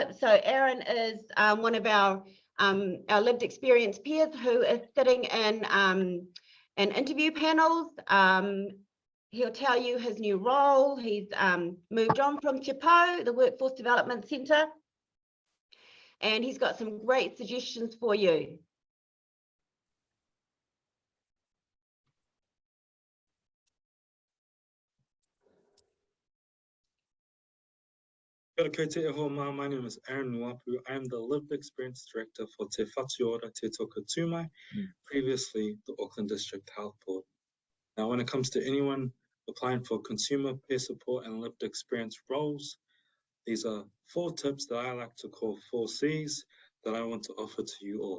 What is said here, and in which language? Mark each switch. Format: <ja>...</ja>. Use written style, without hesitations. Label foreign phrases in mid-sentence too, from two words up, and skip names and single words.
<en>So Aaryn is one of our lived experience peers who is sitting in interview panels. He'll tell you his new role. He's moved on from Te Pau, the Workforce Development Centre, and he's got some great suggestions for you.</en> <mi>Kia ora koutou e hoa mā.</mi> <en>My name is Aaryn Niuapu. I am the Lived Experience Director for Te Whatu Te Toka Tuma, previously the Auckland District Health Board. Now, when it comes to anyone applying for consumer peer support and lived experience roles, these are 4 tips that I like to call 4 C's that I want to offer to you all.</en>